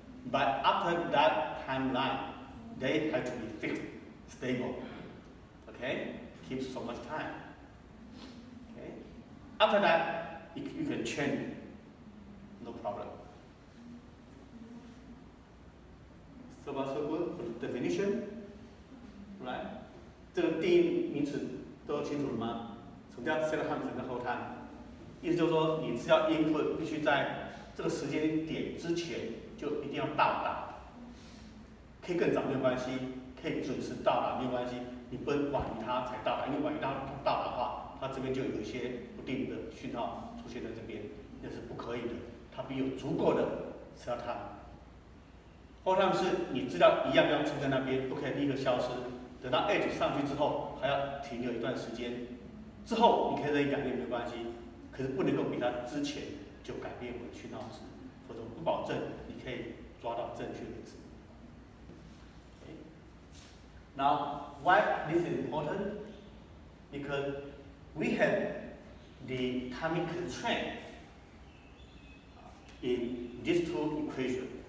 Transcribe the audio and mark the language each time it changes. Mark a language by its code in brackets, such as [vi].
[en] But after that timeline, they have to be fixed, stable. Okay? Keeps so much time. Okay? After that, you can change, no problem. So far so good for the definition, right? [zh] 这个定义名词都清楚了吗？什么叫 set time， 什么叫 hold time？意思就是说，你只要 input 必须在这个时间点之前就一定要到达，可以更早没有关系，可以准时到达没有关系，你不能晚于它才到达，因为晚于它到达的话，它这边就有一些不定的讯号出现在这边，那是不可以的，它必须有足够的 set time。 hold time 是你知道一样要撑在那边，不可以立刻消失。等到 edge 上去之后，还要停留一段时间，之后你可以任意改变没有关系，可是不能够比它之前就改变回讯号值，否则不保证你可以抓到正确的值。 [en] Okay. Now, why this is important? Because we have the timing constraint in these two equations.